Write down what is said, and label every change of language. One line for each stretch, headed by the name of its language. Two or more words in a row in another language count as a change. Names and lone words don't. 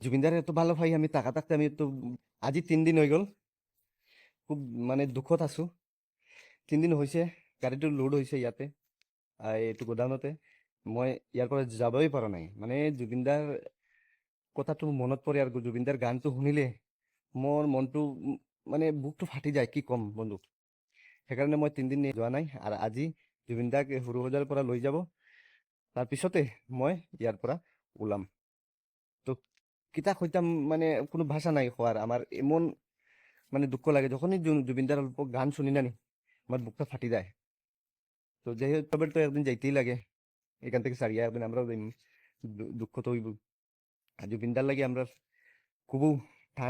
Bangla: জুবিনদার এত ভালো পাই আমি টাকা থাকতে আমি তো আজি 3 দিন হয়ে গেল।
Assamese: খুব মানে দুঃখত আছো। 3 দিন হয়েছে, গাড়িটো লোড হয়েছে ইয়াতে, এইটো গোডাউনতে। মই ইয়াৰ পৰা যাবই পৰা নাই। মানে জুবিনদাৰ কথাটো মনত পৰে আৰু জুবিনদাৰ গানটো শুনিলে মোৰ মনটো মানে বুকটো ফাটি যায়, কি ক'ম বন্ধু। সেইকাৰণে মই 3 দিন যোৱা নাই। আৰু আজি জুবিনদাক সৰু সজাৰ পৰা লৈ যাব, তাৰপিছতে মই ইয়াৰ পৰা ওলাম। তো
Sylheti: কিতা কইতাম,
Assamese: মানে কোনো ভাষা নাই কোৱাৰ।
Bangla: আমার এমন মানে দুঃখ লাগে যখনই জুবিনদার অল্প গান শুনি না নি, আমার বুকটা ফাটি যায়। তো যাই হোক, তবে তো একদিন যাইতেই লাগে এখান থেকে সারিয়া, একদিন আমরাও যাইম। দুঃখ তো হইব। আর জুবিনদার লাগে আমরা খুবও টান।